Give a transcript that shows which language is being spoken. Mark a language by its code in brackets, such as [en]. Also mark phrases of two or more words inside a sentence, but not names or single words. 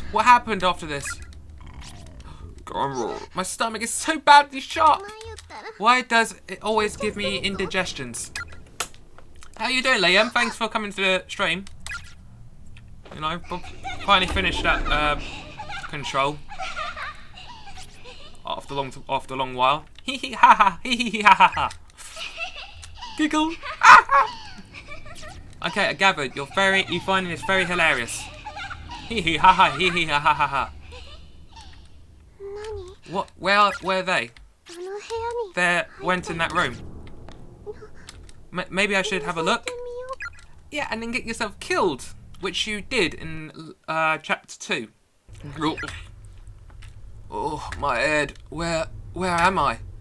[en] What happened after this? My stomach is so badly shot. Why does it always give me indigestions? How you doing, Liam? Thanks for coming to the stream. You know, finally finished that control after a long while. Hee hee ha ha, hee hee ha ha ha. Giggle. Okay, I gathered you're finding this very hilarious. Hee hee ha ha, hee hee ha ha ha ha. What? Where are they? They went in that room. Maybe I should have a look. Yeah, and then get yourself killed, which you did in chapter 2. Oh, my head. Where am I?